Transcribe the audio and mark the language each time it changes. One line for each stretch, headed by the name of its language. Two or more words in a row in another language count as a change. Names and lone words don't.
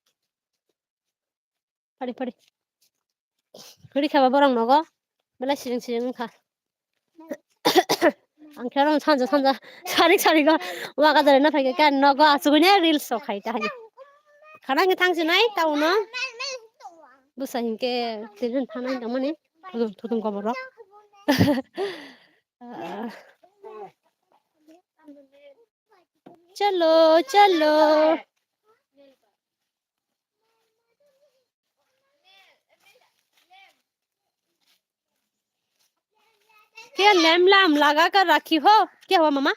Kok Borok: phare khuri khaba borang no go bela siring kha ang kharang sanja sari go waga dari na phai ka no go asugune reels so khai ta khana nge thang sinai tau no busa hinke tirin thanai damani thudum ko boro
Hindi: चलो चलो क्या लैम लाम लगा कर रखी हो? क्या हुआ मामा?